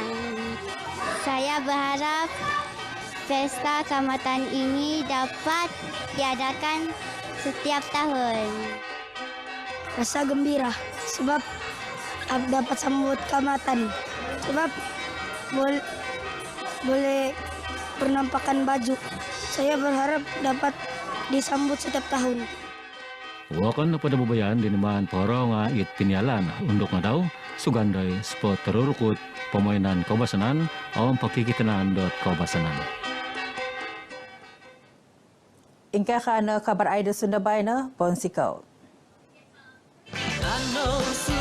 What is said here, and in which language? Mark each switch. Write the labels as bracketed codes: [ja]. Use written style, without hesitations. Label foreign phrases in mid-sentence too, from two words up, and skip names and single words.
[ms] Saya berharap pesta keamatan ini dapat diadakan setiap tahun. Rasa gembira sebab dapat sambut keamatan sebab boleh penampakan baju. Saya berharap dapat disambut setiap tahun. [dtp] Wakan pada bubayan di neman porong it pinyalan unduk ngadau sugandai spot terurukut pemainan kobasanan om pakikitanan dot kobasanan. Ingkah kana kabar Aida Sunda Baina, Ponsikau.